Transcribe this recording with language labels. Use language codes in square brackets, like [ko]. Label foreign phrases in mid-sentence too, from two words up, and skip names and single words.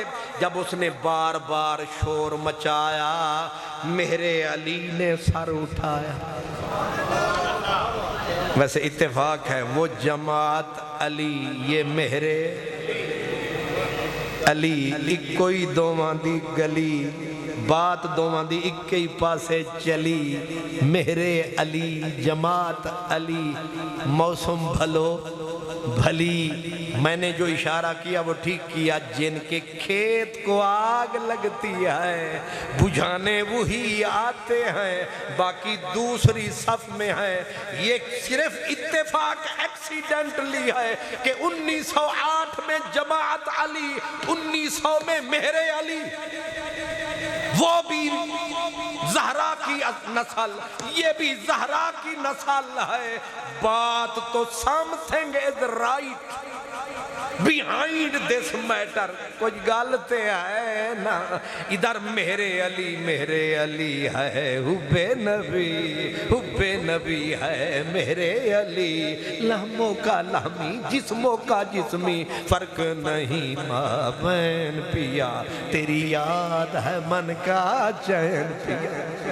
[ur] جب اس نے بار بار شور مچایا، میرے علی نے سر اٹھایا۔ [pa] ویسے اتفاق ہے، وہ جماعت علی، یہ میرے علی، اکوئی دوواں دی گلی، بات دوواں دی اکئی پاسے چلی، میرے علی جماعت علی، موسم بھلو بھلی۔ [ur] میں نے جو اشارہ کیا وہ ٹھیک کیا، جن کے کھیت کو آگ لگتی ہے بجھانے وہی آتے ہیں، باقی دوسری صف میں ہیں۔ یہ صرف اتفاق ایکسیڈنٹلی ہے کہ 1908 میں جماعت علی، 1900 میں میرے علی، وہ بھی زہرا کی نسل، یہ بھی زہرا کی نسل ہے۔ بات تو [en] something is right behind this matter، [ur] کچھ غلطے ہے نا۔ ادھر میرے علی ہے، حب نبی ہے میرے علی، لہموں کا لہمی جسموں کا جسمی، فرق نہیں مابین پیا، تیری یاد ہے من کا چین پیا۔